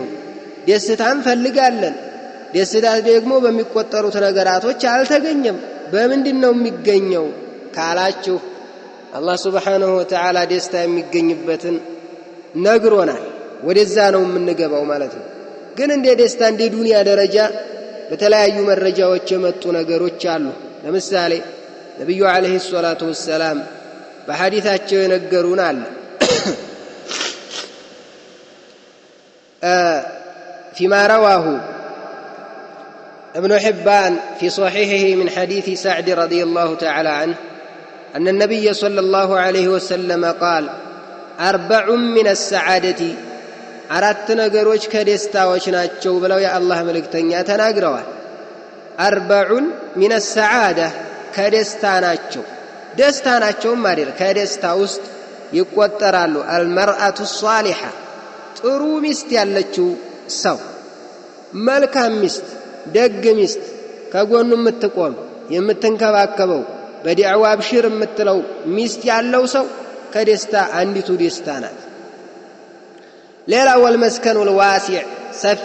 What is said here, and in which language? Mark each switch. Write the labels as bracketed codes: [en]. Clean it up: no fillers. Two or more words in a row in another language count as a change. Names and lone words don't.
[am] ደስታ እንፈልጋለን። ደስታ ደግሞ በሚቆጠሩት ነገራቶች አልተገኘም። በምንድነው የሚገኘው ካላችሁ አላህ [ar] سبحانه وتعالى [am] ደስታ የሚገኝበትን ነግሮናል። ወደዛ ነው የምንገባው ማለት ነው። ግን እንደ ደስታ እንደ ዱንያ ደረጃ በተለያዩ መረጃዎች የመጡ ነገሮች አሉ። ለምሳሌ ነብዩ [ar] عليه الصلاة والسلام [am] በሐዲታቸው የነገሩን አለ [ar] فيما رواه ابن حبان في صحيحه من حديث سعد رضي الله تعالى عنه أن النبي صلى الله عليه وسلم قال 4 من السعادة [am] አራት ነገሮች ከደስታዎች ናቸው ብለው የአላህ መልእክተኛ ተናግረዋል። 40 [ar] من السعادة [am] ከደስታ ናቸው ማለት ከደስታ ውስጥ ይቆጠራሉ። [ar] المرأة الصالحة [am] ጥሩ ሚስት ያለችው ሰው፣ መልካም ሚስት፣ ደግ ሚስት፣ ከጎኑ የምትቆም የምትንከባከበው፣ በዲዕዋ አብሽር የምትለው ሚስት ያለው ሰው ከደስታ አንዲቱ ደስታ ናት። ሌላ [ar] والمسكن الواسع [am] ሰፊ